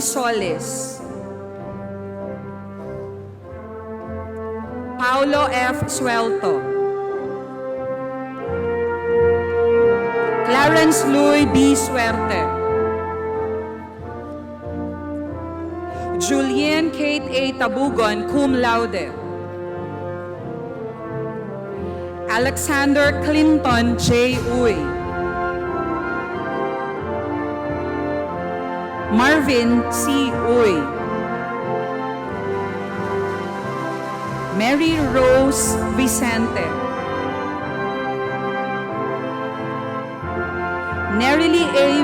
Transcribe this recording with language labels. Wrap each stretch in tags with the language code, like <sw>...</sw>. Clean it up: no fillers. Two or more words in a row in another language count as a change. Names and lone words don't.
<en>Solis. Paulo F. Suelto. Clarence Louis B. Suerte. Julian Kate A. Tabugon,</en> <la>cum laude.</la> <en>Alexander Clinton J. Uy. Marvin C. Uy. Mary Rose Vicente. Nerily A.</en>